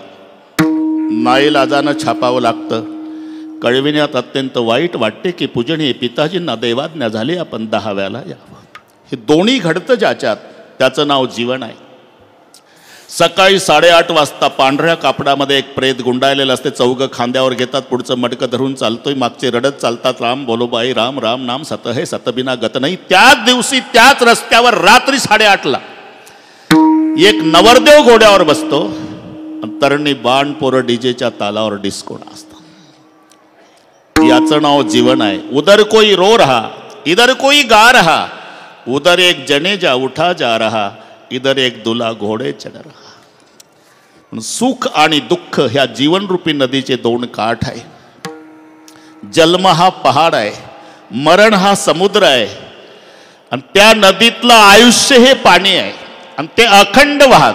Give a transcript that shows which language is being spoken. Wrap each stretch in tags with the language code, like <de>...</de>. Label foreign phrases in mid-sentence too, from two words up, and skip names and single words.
<mr>नाईलाजानं छापावं लागतं. कळविण्यात अत्यंत वाईट वाटते की पूजनीय पिताजींना दैवाज्ञा झाली, आपण 10व्याला यावं. हे दोन्ही घडतं ज्याच्यात, त्याचं नाव जीवन आहे. सकाळी 8:30 वाजता पांढऱ्या कापडामध्ये एक प्रेत गुंडाळलेलं असते. चौघं खांद्यावर घेतात, पुढचं मडकं धरून चालतोय, मागचे रडत चालतात,</mr> <hi>राम बोलो बाई राम, राम नाम सत है सतबिना गत नाही.</hi> <mr>त्याच दिवशी त्याच रस्त्यावर रात्री 8:30ला एक नवरदेव घोड्यावर बसतो, तरणी बाण पोरं डीजेच्या तालावर डिस्को नाचतात. याचं नाव जीवन आहे.</mr> <hi>उधर कोई रो रहा, इधर कोई गा रहा, उधर एक जनेजा उठा जा रहा, इधर एक दुला घोडे चढ रहा.</hi> <mr>सुख आणि दुःख ह्या जीवनरूपी नदीचे 2 काठ आहे. जन्म हा पहाड आहे, मरण हा समुद्र आहे. आणि त्या नदीतलं आयुष्य हे पाणी आहे आणि ते अखंड वाहत.</mr>